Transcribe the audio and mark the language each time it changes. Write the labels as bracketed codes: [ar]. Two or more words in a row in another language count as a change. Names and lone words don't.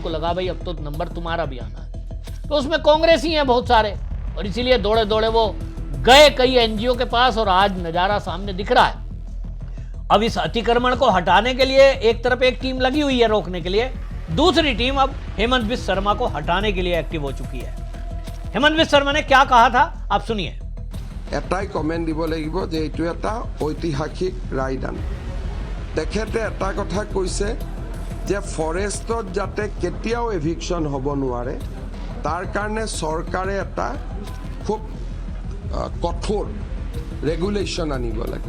[hi] उनको लगा भाई अब तो नंबर तुम्हारा भी आना है। तो उसमें कांग्रेस ही हैं बहुत सारे, और इसीलिए दौड़े दौड़े वो गए कई एनजीओ के पास, और आज नजारा सामने दिख रहा है। अब इस अतिक्रमण को हटाने के लिए एक तरफ एक टीम लगी हुई है रोकने के लिए, दूसरी टीम अब हेमंत बिस्व शर्मा को हटाने के लिए एक्टिव हो चुकी है। हेमंत बिस्व शर्मा ने क्या कहा था आप सुनिए। [as] এটাই কমেণ্ট দিব লাগিব যে এইটো এটা ঐতিহাসিক ৰায়দান। তেখেতে এটা কথা কৈছে যে ফৰেষ্টত যাতে কেতিয়াও এভিকশ্যন হ'ব নোৱাৰে, তাৰ কাৰণে চৰকাৰে এটা খুব কঠোৰ ৰেগুলেশ্যন আনিব লাগে।